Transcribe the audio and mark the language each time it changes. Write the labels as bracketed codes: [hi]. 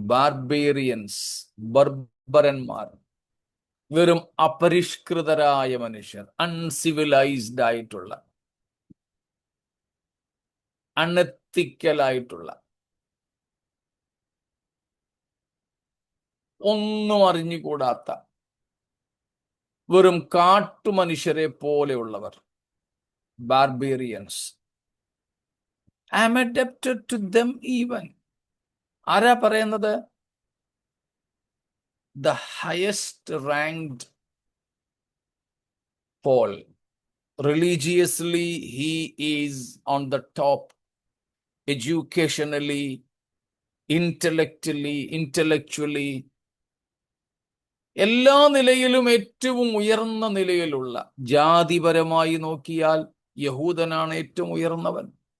[ml] Barbarians, ബർബരന്മാർ, വെറും അപരിഷ്കൃതരായ മനുഷ്യർ, uncivilised ആയിട്ടുള്ള, അണെത്തിക്കലായിട്ടുള്ള, ഒന്നും അറിഞ്ഞുകൂടാത്ത വെറും കാട്ടുമനുഷ്യരെ പോലെയുള്ളവർ, barbarians. [en] I am a debtor to them even. [ml] ആരാ പറയുന്നത്? [en] the highest ranked Paul. Religiously, he is on the top. Educationally, intellectually, [ml] എല്ലാ നിലയിലും ഏറ്റവും ഉയർന്ന നിലയിലുള്ള, ജാതിപരമായി നോക്കിയാൽ യഹൂദനാണ് ഏറ്റവും ഉയർന്നവൻ.